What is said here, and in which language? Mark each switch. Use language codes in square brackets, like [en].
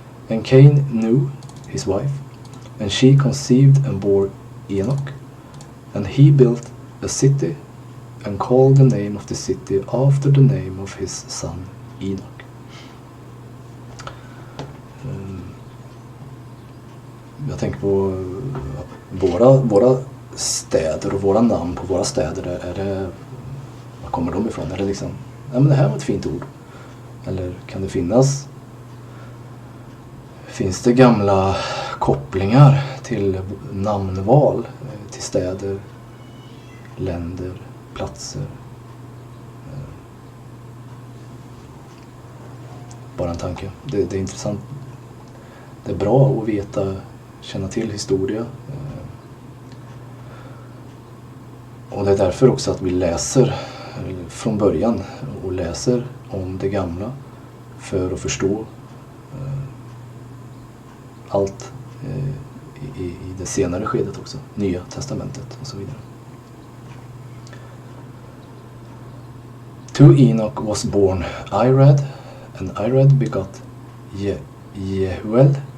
[en] And Cain knew his wife, and she conceived and bore Enoch. And he built a city, and called the name of the city after the name of his son Enoch. [sv] Jag tänker på våra städer och våra namn på våra städer. Är det, var kommer de ifrån? Är det liksom, ja men det här var ett fint ord. Eller kan det finns det gamla kopplingar till namnval, till städer, länder, platser? Bara en tanke. Det är intressant. Det är bra att veta, känna till historia. Och det är därför också att vi läser från början och läser om det gamla för att förstå allt i det senare skedet också. Nya testamentet och så vidare. [en] To Enoch was born Irad, and Irad begot Jehuel.